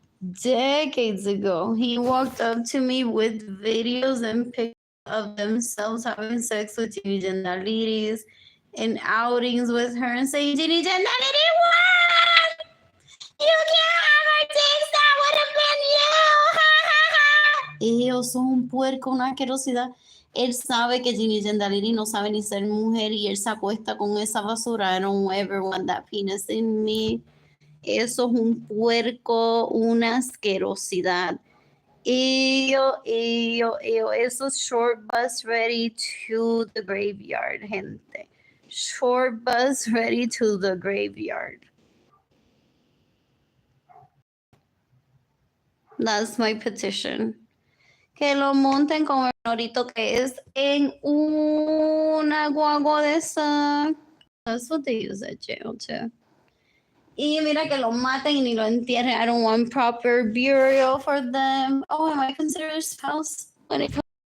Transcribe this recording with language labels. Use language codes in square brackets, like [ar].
[en] Decades ago, he walked up to me with videos and pictures of themselves having sex with Gina Jandaliris and outings with her and saying, Gina Jandaliris, what? You can't have her things, that would have been you. [es] Ellos son un puerco, una asquerosidad. Él sabe que Ginny Jandaliri no sabe ni ser mujer y él se acuesta con esa basura. [en] I don't ever want that penis in me. [es] Eso es un puerco, una asquerosidad. Eso es [en] short bus ready to the graveyard, [es] gente. [en] Short bus ready to the graveyard. That's my petition. [es] Que lo monten como el norito que es en una guagua de esa. [en] That's what they use at jail too. [es] Y mira que lo maten y ni lo entierren. [en] I don't want proper burial for them. Oh, am I considered a spouse when it comes?